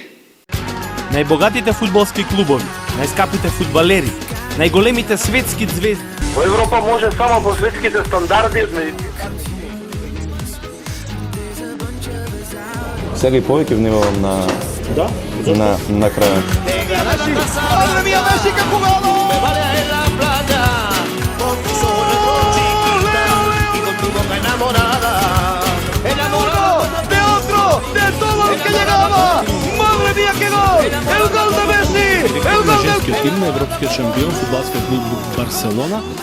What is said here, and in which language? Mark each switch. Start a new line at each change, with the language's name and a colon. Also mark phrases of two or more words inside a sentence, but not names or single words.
Macedonian: Најбогатите фудбалски клубови, најскапите фудбалери, најголемите светски звезди. Во Европа може само по светските стандарди. Сега и повеќе внимавам на крајот.
Spanish: Madre mía, Messi, que jugado! Me vale en la playa, con tu sol y con tu boca enamorada. Enamorado de otro, de todo el que llegaba. Madre mía, qué gol! El gol de Messi, el gol del...
Macedonian: Женскиот тим на европскиот шампион фудбалскиот клуб Барселона.